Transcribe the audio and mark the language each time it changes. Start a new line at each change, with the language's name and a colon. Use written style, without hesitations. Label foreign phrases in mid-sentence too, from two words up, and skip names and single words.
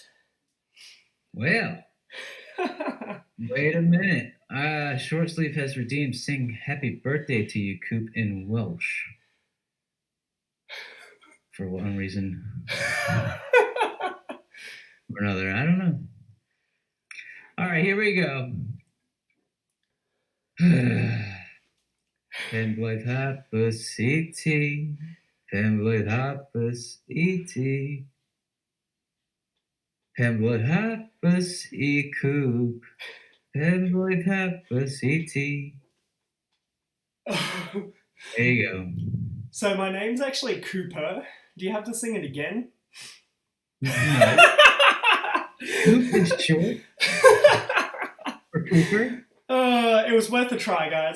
English: Well, wait a minute. Short Sleeve has redeemed "Sing Happy Birthday to You, Coop" in Welsh. For one reason or another. I don't know. All right, here we go.
Welsh: Penblwydd hapus I ti. Penblwydd hapus I ti. Penblwydd hapus I Coop. Penblwydd hapus I ti.
English: There you go. So my name's actually Cooper. Do you have to sing it again? No. Coop is short for Cooper. It was worth a try, guys.